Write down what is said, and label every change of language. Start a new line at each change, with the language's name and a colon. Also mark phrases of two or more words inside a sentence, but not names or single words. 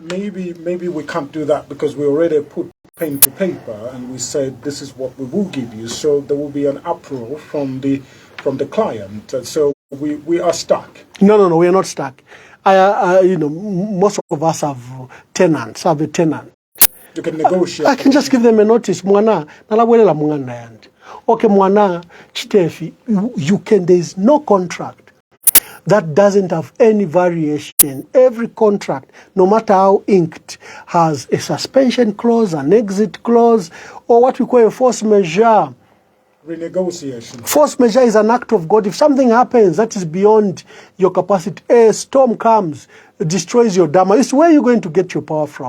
English: Maybe we can't do that because we already put pen to paper and we said this is what we will give you. So there will be an uproar from the client. So we are stuck. No, we are not stuck. Most of us have tenants, have a tenant. You can negotiate. I can just give them a notice.
Bemba: Mwana, nalabwelela mwana yandi. Okay, mwana, chitefi,
English: there is no contract that doesn't have any variation. Every contract, no matter how inked, has a suspension clause, an exit clause, or what we call a force majeure. Renegotiation. Force majeure is an act of God. If something happens that is beyond your capacity, a storm comes, destroys your dam, it's where you're going to get your power from.